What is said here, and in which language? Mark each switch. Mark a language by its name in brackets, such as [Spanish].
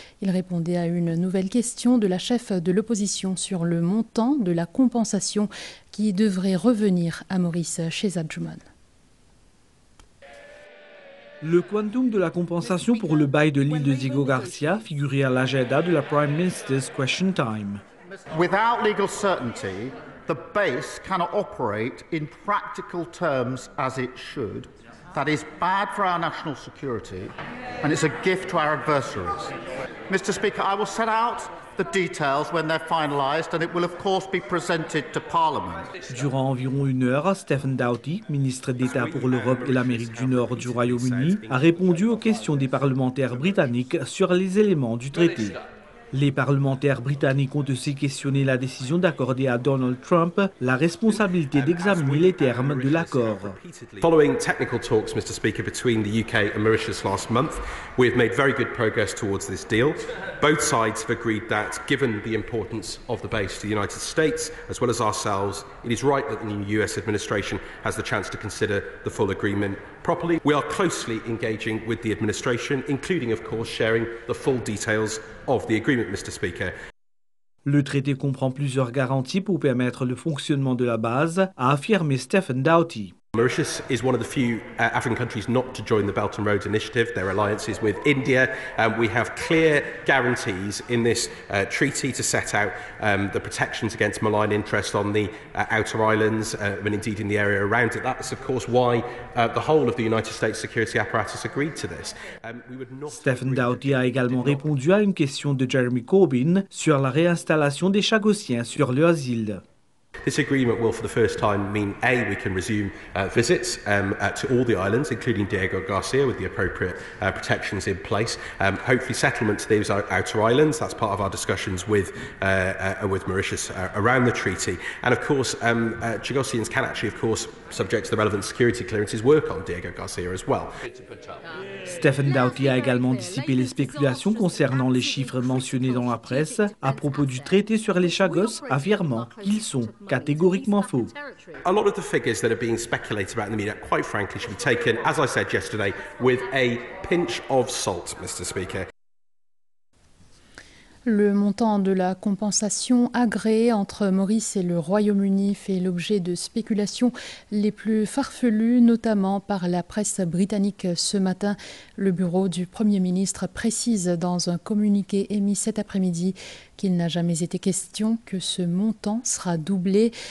[French] Il répondait à une nouvelle question de la chef de l'opposition sur le montant de la compensation qui devrait revenir à Maurice Shehzad-Juman. Le quantum de la compensation pour le bail de l'île de Diego Garcia figurait à l'agenda de la Prime Minister's Question Time. [English] Without legal certainty, the base cannot operate in practical terms as it should. That is bad for our national security and it's a gift to our adversaries. Mr. Speaker, I will set out the details when they're finalised and it will of course be presented to Parliament. [French] Durant environ une heure, Stephen Doughty, ministre d'État pour l'Europe et l'Amérique du Nord du Royaume-Uni, a répondu aux questions des parlementaires britanniques sur les éléments du traité. Les parlementaires britanniques ont aussi questionné la décision d'accorder à Donald Trump la responsabilité d'examiner les termes de l'accord. [English] Following technical talks, Mr. Speaker, between the UK and Mauritius last month, we have made very good progress towards this deal. Both sides have agreed that, given the importance of the base to the United States, as well as ourselves, it is right that the new US administration has the chance to consider the full agreement properly. We are closely engaging with the administration, including, of course, sharing the full details of the agreement, Mr. Speaker. [French] Le traité comprend plusieurs garanties pour permettre le fonctionnement de la base, a affirmé Stephen Doughty. [English] Mauritius is one of the few African countries not to join the Belt and Road Initiative. Their alliances with India. We have clear guarantees in this treaty to set out the protections against malign interest on the outer islands and indeed in the area around it. That's of course why the whole of the United States security apparatus agreed to this. [French] Stephen Doughty a également répondu à une question de Jeremy Corbyn sur la réinstallation des Chagossiens sur leurs îles. [English] This agreement will, for the first time, mean we can resume visits to all the islands, including Diego Garcia, with the appropriate protections in place. Hopefully, settlement to those outer islands. That's part of our discussions with Mauritius around the treaty. And of course, Chagossians can actually, of course, subject to the relevant security clearances, work on Diego Garcia as well. [French] Stephen Doughty a également dissipé les spéculations concernant les chiffres mentionnés dans la presse à propos du traité sur les Chagos, affirmant qu'ils sont catégoriquement faux. [English] A lot of the figures that are being speculated about in the media, quite frankly, should be taken, as I said yesterday, with a pinch of salt, Mr. Speaker. [French] Le montant de la compensation agréée entre Maurice et le Royaume-Uni fait l'objet de spéculations les plus farfelues, notamment par la presse britannique ce matin. Le bureau du Premier ministre précise dans un communiqué émis cet après-midi qu'il n'a jamais été question que ce montant sera doublé.